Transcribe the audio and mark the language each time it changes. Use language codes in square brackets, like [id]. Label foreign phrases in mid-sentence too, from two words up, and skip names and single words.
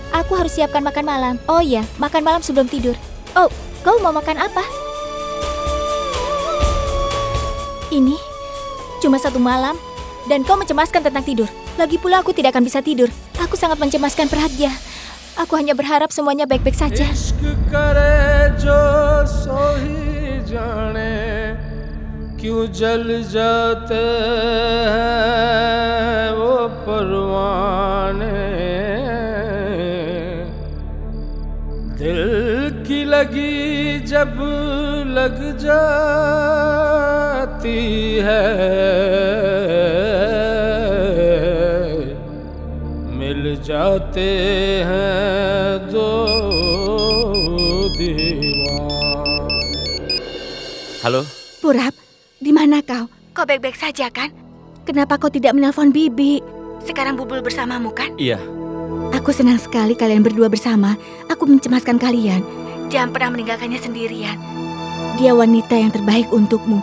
[id] Aku harus siapkan makan malam. Oh iya, makan malam sebelum tidur. Oh, kau mau makan apa? Ini cuma 1 malam dan kau mencemaskan tentang tidur. Lagi pula aku tidak akan bisa tidur. Aku sangat mencemaskan Pragya. Aku hanya berharap semuanya baik-baik saja. [hi] क्यों जल जाते हैं वो परवाने दिल की लगी जब लग जाती है मिल जाते हैं दो दीवार. [id] Halo? Purap, di mana kau? Kau baik-baik saja kan? Kenapa kau tidak menelpon Bibi? Sekarang Bulbul bersamamu kan? Iya. Aku senang sekali kalian berdua bersama. Aku mencemaskan kalian. Jangan pernah meninggalkannya sendirian. Dia wanita yang terbaik untukmu.